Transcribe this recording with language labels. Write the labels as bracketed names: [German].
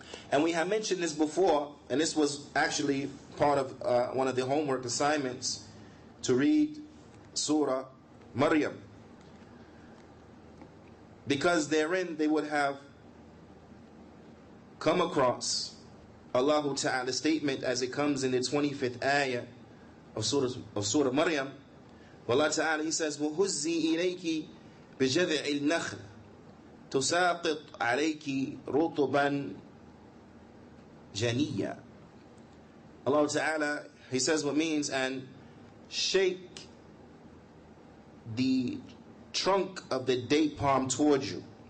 [English] And we have mentioned this before, and this was actually part of one of the homework assignments, to read Surah Maryam, because therein they would have come across Allah Ta'ala's statement as it comes in the 25th ayah of Surah Maryam. Allah Ta'ala, He says, [Arabic] وَهُزِّي إِلَيْكِ بِجَذِعِ النَّخْلِ تُسَاقِطْ عَلَيْكِ رُطُبًا جَنِيًّا. [English] Allah Ta'ala, He says what means, and shake the trunk of the date palm towards you.